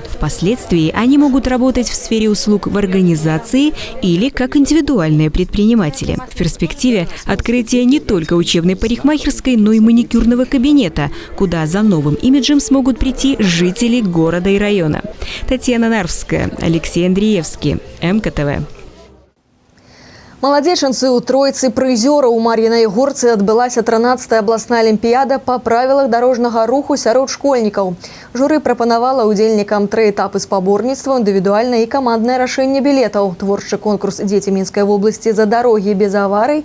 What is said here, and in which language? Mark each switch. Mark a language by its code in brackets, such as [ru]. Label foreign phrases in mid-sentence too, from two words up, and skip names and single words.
[ru] Впоследствии они могут работать в сфере услуг в организации или как индивидуальные предприниматели. В перспективе открытие не только учебной парикмахерской, но и маникюрного кабинета, куда за новым имиджем смогут прийти жители города и района. Татьяна Нарвская, Алексей Андреевский, МКТВ. [be] Маладзечанцы ў тройцы прызёраў у Мар'інай Горцы адбылася 13-я абласная алімпіяда па правілах дарожнага руху сярод школьнікаў. Журы прапанавала удзельнікам 3 этапы спаборніцтва, індывідуальнае і каманднае рашэнне білетаў, творчы конкурс «Дзеці Мінскай вобласці за дарогі без аварый».